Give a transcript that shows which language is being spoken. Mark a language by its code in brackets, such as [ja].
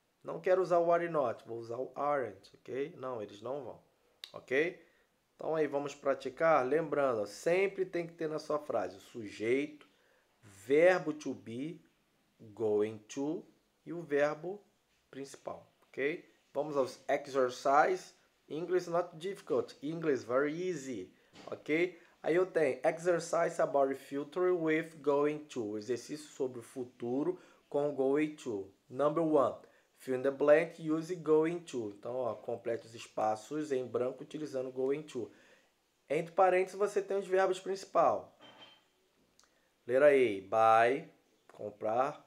[pt] Não quero usar o are not, vou usar o aren't, ok? Não, eles não vão, ok? Então aí vamos praticar. Lembrando, sempre tem que ter na sua frase o sujeito, verbo to be, going to e o verbo principal, ok? Vamos aos exercise. [en] English not difficult, English very easy, ok? [pt] Aí eu tenho [en] exercise about the future with going to. [pt] Exercício sobre o futuro com going to. [en] Number 1. Fill in the blank use going to. [pt] Então, ó, complete os espaços em branco utilizando going to. Entre parênteses você tem os verbos principais. Letra A, buy, comprar.